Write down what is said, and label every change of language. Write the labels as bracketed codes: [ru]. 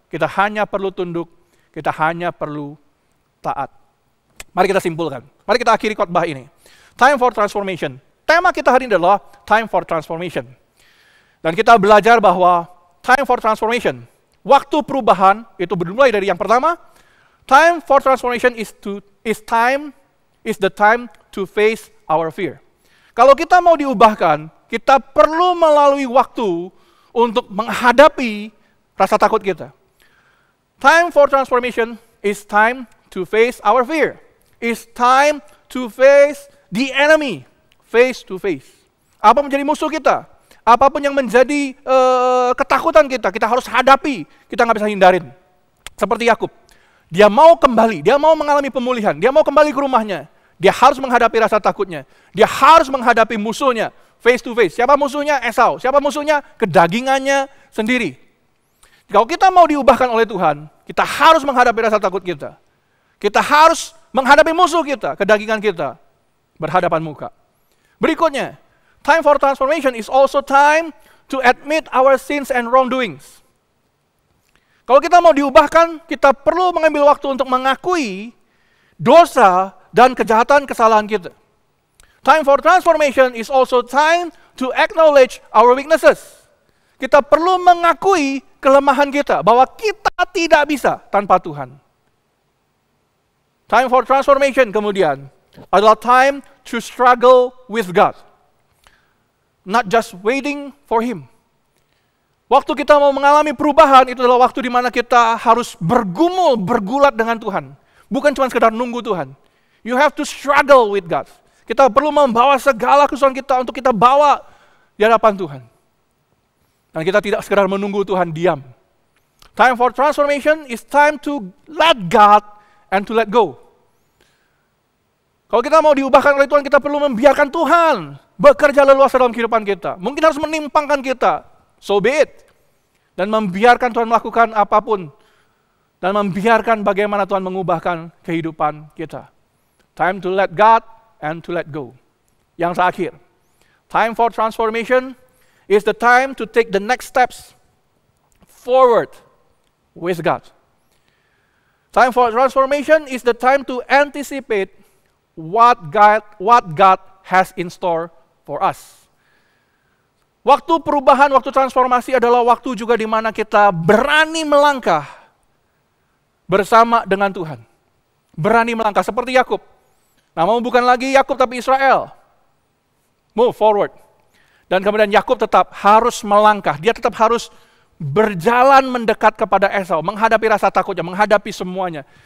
[id] Kita hanya perlu tunduk, kita hanya perlu taat. Mari kita simpulkan, mari kita akhiri khotbah ini. Time for transformation. Tema kita hari ini adalah time for transformation. Dan kita belajar bahwa time for transformation, waktu perubahan itu dimulai dari yang pertama. [en] Time for transformation is the time to face our fear. [id] Kalau kita mau diubahkan, kita perlu melalui waktu untuk menghadapi rasa takut kita. [en] Time for transformation is time to face our fear. It's time to face the enemy, face to face. [id] Apa menjadi musuh kita? Apapun yang menjadi ketakutan kita harus hadapi, kita nggak bisa hindarin. Seperti Yakub, dia mau kembali, dia mau mengalami pemulihan, dia mau kembali ke rumahnya. Dia harus menghadapi rasa takutnya, dia harus menghadapi musuhnya, [en] face to face. [id] Siapa musuhnya? Esau. Siapa musuhnya? Kedagingannya sendiri. Kalau kita mau diubahkan oleh Tuhan, kita harus menghadapi rasa takut kita. Kita harus menghadapi musuh kita, kedagingan kita, berhadapan muka. Berikutnya, [en] time for transformation is also time to admit our sins and wrongdoings. [id] Kalau kita mau diubahkan, kita perlu mengambil waktu untuk mengakui dosa dan kejahatan kesalahan kita. [en] Time for transformation is also time to acknowledge our weaknesses. [id] Kita perlu mengakui kelemahan kita, bahwa kita tidak bisa tanpa Tuhan. [en] Time for transformation [id] kemudian adalah [en] time to struggle with God. Not just waiting for Him. [id] Waktu kita mau mengalami perubahan, itu adalah waktu di mana kita harus bergumul, bergulat dengan Tuhan. Bukan cuma sekedar nunggu Tuhan. [en] You have to struggle with God. [id] Kita perlu membawa segala kesusahan kita untuk kita bawa di hadapan Tuhan. Dan kita tidak sekedar menunggu Tuhan diam. [en] Time for transformation is time to let God and to let go. [id] Kalau kita mau diubahkan oleh Tuhan, kita perlu membiarkan Tuhan bekerja leluasa dalam kehidupan kita. Mungkin harus menimpangkan kita, [en] so be it. [id] Dan membiarkan Tuhan melakukan apapun. Dan membiarkan bagaimana Tuhan mengubahkan kehidupan kita. [en] Time to let God and to let go. [id] Yang terakhir, [en] time for transformation is the time to take the next steps forward with God. Time for transformation is the time to anticipate what God has in store for us. [id] Waktu perubahan, waktu transformasi adalah waktu juga di mana kita berani melangkah bersama dengan Tuhan. Berani melangkah seperti Yakub. Namamu bukan lagi Yakub tapi Israel. [en] Move forward. [id] Dan kemudian Yakub tetap harus melangkah. Dia tetap harus berjalan mendekat kepada Esau, menghadapi rasa takutnya, menghadapi semuanya.